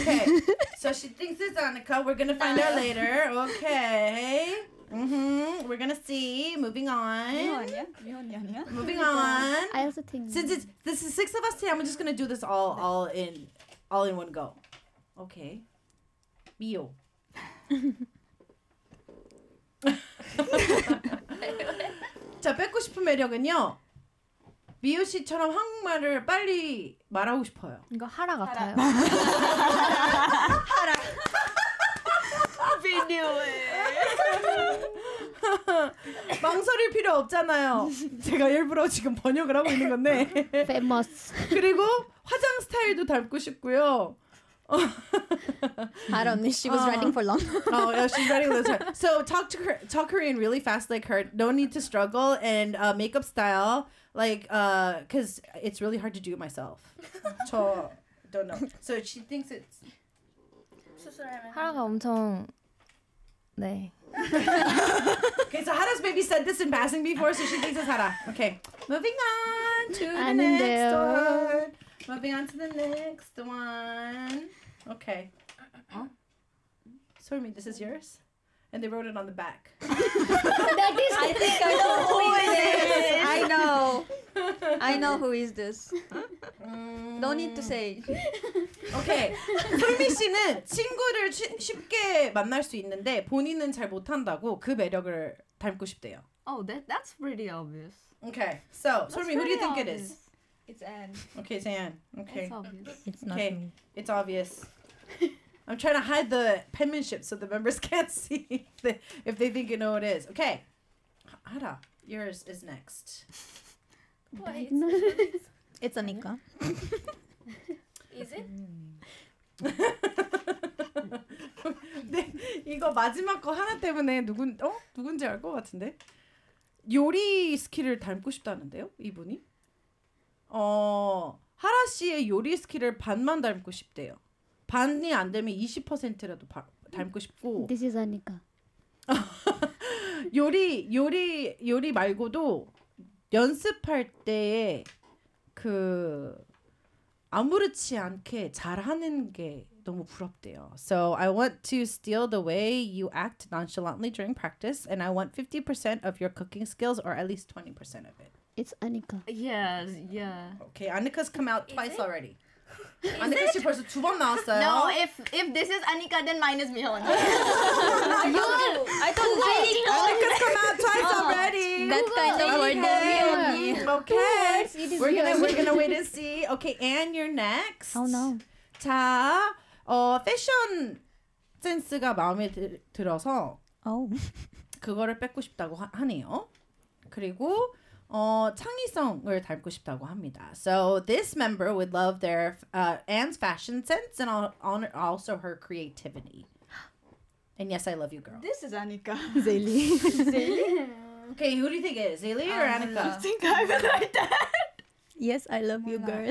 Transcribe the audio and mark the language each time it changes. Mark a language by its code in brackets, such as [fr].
[en] Okay. So she thinks it's Anika. We're going to find out later. Okay. Mm-hmm. We're going to see. Moving on. Moving on. I also think. Since this is six of us today, I'm just going to do this all in one go. Okay. Bio. [ko] (웃음) 자, 뺏고 싶은 매력은요. 미우 씨처럼 한국말을 빨리 말하고 싶어요. 이거 하라 같아요. 하라. 비뉴에. 망설일 필요 없잖아요. 제가 일부러 지금 번역을 하고 있는 건데. [en] Famous. [ko] 그리고 화장 스타일도 닮고 싶고요. [en] I don't know. She was writing for long. Oh, yeah, she's writing this. So talk Korean really fast like her. No need to struggle. And makeup style, like, because it's really hard to do it myself. So, don't know. So she thinks it's. [ko] 하라가 엄청. 네. [en] Okay, so Hara's maybe said this in passing before, so she thinks it's Hara. Okay. Moving on to the next one. Moving on to the next one. Okay. Huh? Sorry, this is yours? And they wrote it on the back. That is, I think I know who it is. I know. I know who is this. No need to say. Okay. [ko] 솔미 씨는 친구를 쉽게 만날 수 있는데 본인은 잘 못한다고 그 매력을 닮고 싶대요. [en] Oh, that's pretty obvious. Okay. So, Solmi, who do you think it is? It's Anne. Okay, it's Anne. Okay. It's obvious. It's not okay. It's obvious. I'm trying to hide the penmanship so the members can't see if they think you know what it is. Okay. Hara, yours is next. What? It's, it's Anika. Is it? [ko] 근데 이거 마지막 거 하나 때문에 누군지 알 것 같은데? 요리 스킬을 닮고 싶다는데요, 이분이? 하라 씨의 요리 스킬을 반만 닮고 싶대요. 반이 안 되면 20%라도 닮고 싶고. [en] This is 아니까. [ko] 요리 말고도 연습할 때에 그 아무렇지 않게 잘하는 게 너무 부럽대요. [en] So I want to steal the way you act nonchalantly during practice, and I want 50% of your cooking skills, or at least 20% of it. It's Anika. Yes, yeah. Okay, Anika's come out twice already. [ko] Anika 씨 벌써 두 번 나왔어요. [en] No, if this is Anika, then mine is Mihon. I thought Anika. Anika's come out twice already. That's kind of weird. Okay, we're gonna wait and see. Okay, Anne, you're next. Oh no. [ko] 자, 패션 센스가 마음에 들어서 그거를 뺏고 싶다고 하네요. 그리고 창의성을 닮고 싶다고 합니다. [en] So this member would love their Anne's fashion sense and also her creativity. And yes, I love you, girl. This is Anika. Zaylee. Okay, who do you think it is? Zaylee or Anika? I think I would like that. Yes, I love you, girl.